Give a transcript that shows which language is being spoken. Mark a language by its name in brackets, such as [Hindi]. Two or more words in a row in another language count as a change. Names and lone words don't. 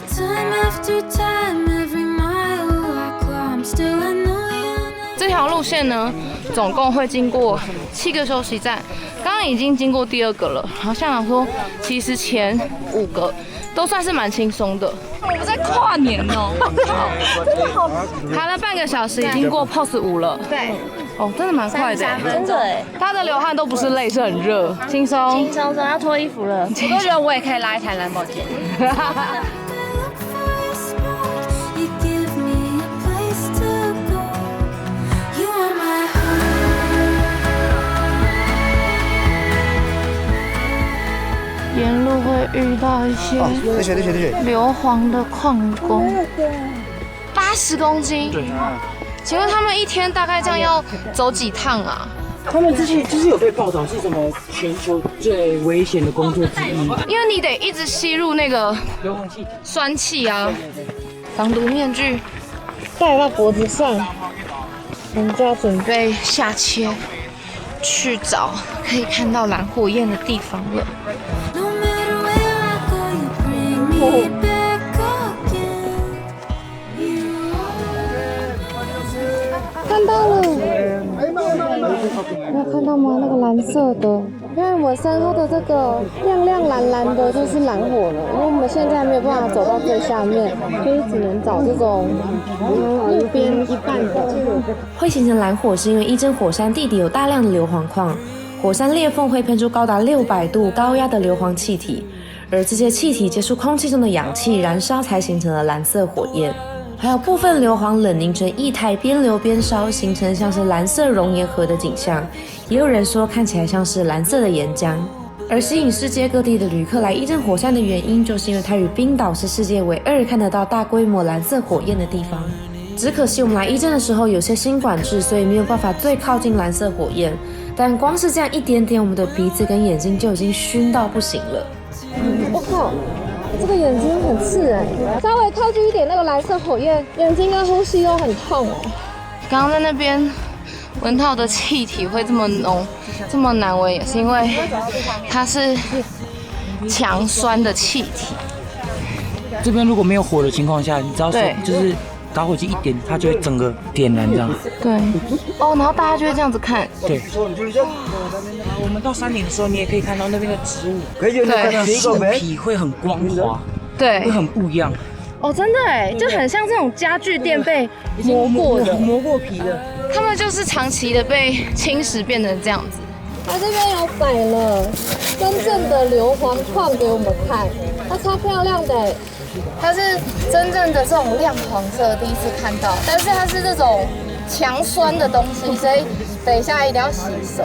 [Chinese] 這條路線呢，總共會經過7個休息站，剛剛已經經過第2個了。好像想說，其實前5個都算是蠻輕鬆的。我們在跨年哦，真的好，爬了半個小時，已經過 POS 5 了。對，哦，真的蠻快的，真的哎。他的流汗都不是淚，是很熱，輕鬆。輕鬆鬆要脫衣服了，我都覺得我也可以拉一台藍寶堅尼。沿路會遇到一些硫磺的礦工，80公斤。對。請問他們一天大概這樣要走幾趟啊？他們之前就是有被報道是什麼全球最危險的工作之一，因為你得一直吸入那個硫磺氣體、酸氣啊。防毒面具戴到脖子上，我們就要準備下切，去找可以看到藍火焰的地方了。看到了，你有看到嗎？那個藍色的，你看我身後的這個亮亮藍藍的，就是藍火了。因為我們現在沒有辦法走到最下面，所以只能找這種路邊一半的。會形成藍火，是因為伊真火山地底有大量的硫磺礦，火山裂縫會噴出高達600度高壓的硫磺氣體，而這些氣體接觸空氣中的氧氣燃燒，才形成了藍色火焰。還有部分硫磺冷凝成液態，邊流邊燒，形成像是藍色熔岩河的景象。也有人說看起來像是藍色的岩漿。而吸引世界各地的旅客來伊真火山的原因，就是因為它與冰島是世界唯二看得到大規模藍色火焰的地方。只可惜我們來伊真的時候有些新管制，所以沒有辦法最靠近藍色火焰。但光是這樣一點點，我們的鼻子跟眼睛就已經燻到不行了。我靠！這個眼睛很刺哎，稍微靠近一點，那個藍色火焰，眼睛跟呼吸都很痛哎。剛剛在那邊聞到的氣體會這麼濃，這麼難聞，也是因為它是強酸的氣體。這邊如果沒有火的情況下，你知道說就是打火機一點，它就會整個點燃這樣。對。哦，然後大家就會這樣子看。對。我們到山頂的時候，你也可以看到那邊的植物，對，樹皮會很光滑，對，會很不一樣。哦，真的哎，就很像這種家具店被磨過的、磨過皮的，他們就是長期的被侵蝕變成這樣子。它這邊有擺了真正的硫磺礦給我們看，它超漂亮的哎，它是真正的這種亮黃色，第一次看到，但是它是這種強酸的東西，所以等一下一定要洗手。